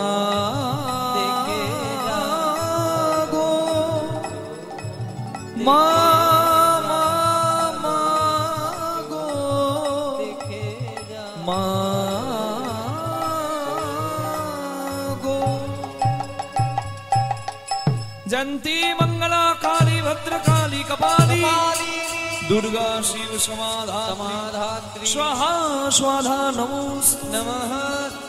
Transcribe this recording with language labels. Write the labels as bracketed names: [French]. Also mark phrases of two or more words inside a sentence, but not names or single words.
[Bangla] দেখে যা গো, মা মা মা গো, দেখে যা মা গো। [Sanskrit] जयंती मंगला काली भद्रकाली कपाली, दुर्गा शिव समाधात्री, समाधात्री। स्वाहा स्वाधा नमोस्तु। नमः